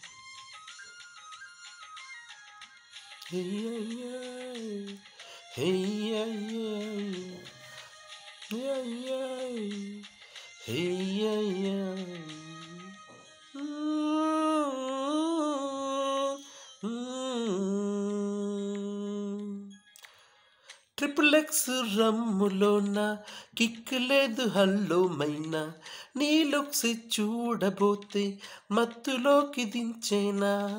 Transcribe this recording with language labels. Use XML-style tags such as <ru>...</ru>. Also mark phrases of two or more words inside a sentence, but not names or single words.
<en>hey yeah yeah, hey yeah yeah, yeah yeah, hey yeah yeah. triple X</en> <te>రమ్ములోన కిక్ లేదు హల్లో మైనా, నీ లుక్స్ చూడబోతే మత్తులోకి దించేనా.</te>